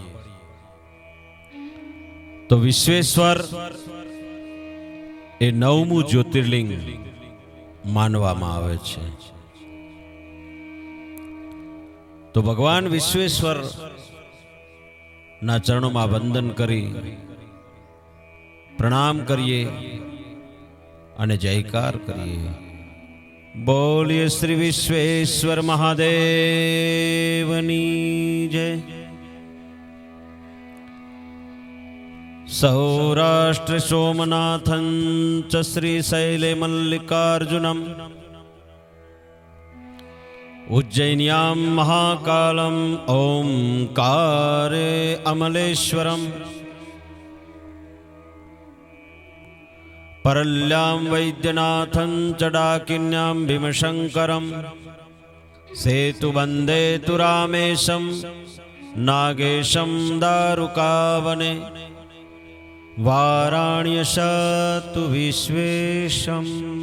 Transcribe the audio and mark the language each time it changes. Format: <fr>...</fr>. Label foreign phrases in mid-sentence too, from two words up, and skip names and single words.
<gu>તો વિશ્વેશ્વર એ નવમું જ્યોતિર્લિંગ માનવામાં આવે છે। તો ભગવાન વિશ્વેશ્વર ના</gu> <hi>चरणों में</hi> <gu>વંદન કરી પ્રણામ કરીએ અને જયકાર કરીએ। બોલીએ શ્રી વિશ્વેશ્વર મહાદેવની જય।</gu> <sa>सौराष्ट्र सोमनाथं च श्रीशैले मल्लिकार्जुनम् उज्जैन्यां महाकालम् ओंकारे अमलेश्वरम् परल्यां वैद्यनाथं च डाकिन्यां भीमशङ्करम् सेतुबन्धे तु रामेशं नागेशं दारुकावने वाराण्यशतु विश्वेशम्।</sa>